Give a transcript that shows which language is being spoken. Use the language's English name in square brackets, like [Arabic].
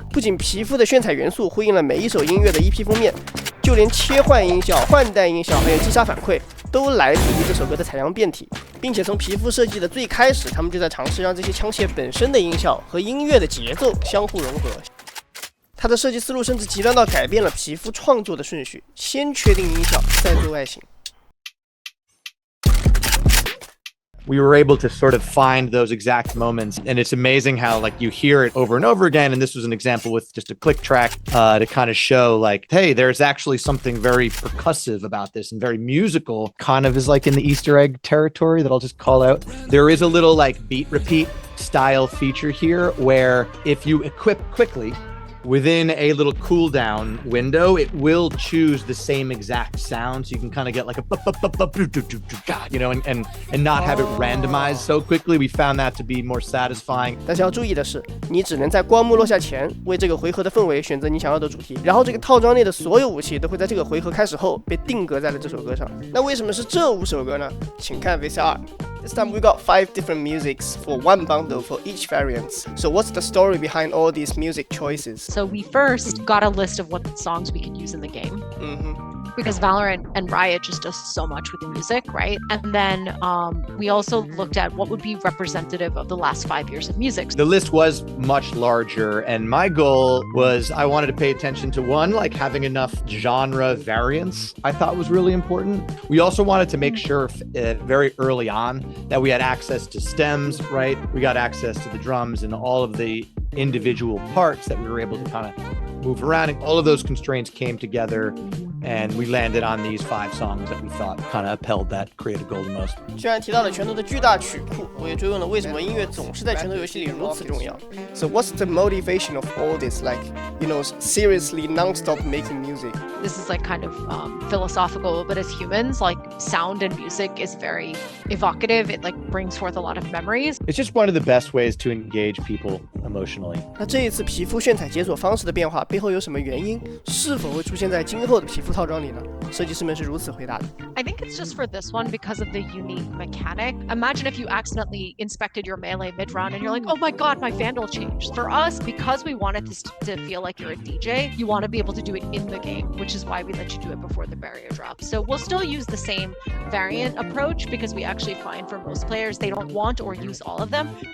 [Chinese] 不仅皮肤的炫彩元素呼应了每一首音乐的 EP 封面，就连切换音效、换代音效还有击杀反馈都来自于这首歌的采样变体，并且从皮肤设计的最开始，他们就在尝试让这些枪械本身的音效和音乐的节奏相互融合。它的设计思路甚至极端到改变了皮肤创作的顺序，先确定音效，再做外形。 [English] We were able to sort of find those exact moments, and it's amazing how like you hear it over and over again. And this was an example with just a click track to kind of show like, hey, there's actually something very percussive about this and very musical, kind of is like in the Easter egg territory that I'll just call out. There is a little like beat repeat style feature here where if you equip quickly, within a little cooldown window, it will choose the same exact sound, so you can kind of get like a you know, and not have it randomized so quickly. We found that to be more satisfying. [Chinese] 但是要注意的是，你只能在光幕落下前为这个回合的氛围选择你想要的主题，然后这个套装内的所有武器都会在这个回合开始后被定格在了这首歌上。那为什么是这5首歌呢？请看 VCR。 [English] This time we got 5 different musics for one bundle for each variant. So what's the story behind all these music choices? So we first got a list of what songs we could use in the game. Because Valorant and Riot just does so much with the music, right? And then we also looked at what would be representative of the last 5 years of music. The list was much larger, and my goal was I wanted to pay attention to one, like having enough genre variants I thought was really important. We also wanted to make sure very early on that we had access to stems, right? We got access to the drums and all of the individual parts that we were able to kind of move around, and all of those constraints came together, and we landed on these 5 songs that we thought kind of upheld that creative goal the most. [Chinese] 虽然提到了拳头的巨大曲库，我也追问了为什么音乐总是在拳头游戏里如此重要。 [English] So what's the motivation of all this? Like, you know, seriously non-stop making music. This is like kind of philosophical, but as humans, like sound and music is very evocative. It like brings forth a lot of memories. It's just one of the best ways to engage people emotionally. [Chinese] 那这一次皮肤炫彩解锁方式的变化背后有什么原因？是否会出现在今后的皮肤套装里呢？设计师们是如此回答的。 [English] I think it's just for this one because of the unique mechanic. Imagine if you accidentally inspected your melee mid-round and you're like, oh my god, my Vandal changed. For us, because we wanted this to feel like you're a DJ, you want to be able to do it in the game, which is why we let you do it before the barrier drop. So we'll still use the same variant approach because we actually find for most players, they don't want or use all of them.